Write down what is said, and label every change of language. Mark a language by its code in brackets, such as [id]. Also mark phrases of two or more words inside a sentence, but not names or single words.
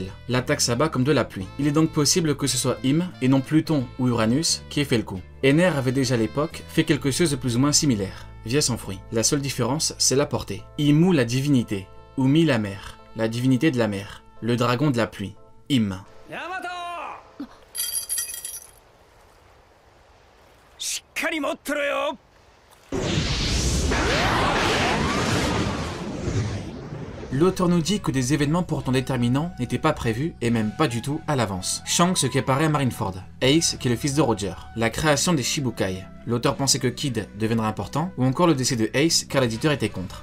[fr] L'attaque s'abat comme de la pluie. Il est donc possible que ce soit Im, et non Pluton ou Uranus, qui ait fait le coup. Ener avait déjà à l'époque fait quelque chose de plus ou moins similaire, via son fruit. La seule différence, c'est la portée. Imu la divinité, Umi la mer, la divinité de la mer, le dragon de la pluie, Im. [ja] Yamato! しっかり持ってろよ! [fr] L'auteur nous dit que des événements pourtant déterminants n'étaient pas prévus et même pas du tout à l'avance. Shanks qui apparaît à Marineford, Ace qui est le fils de Roger, la création des Shibukai. L'auteur pensait que Kid deviendrait important, ou encore le décès de Ace car l'éditeur était contre.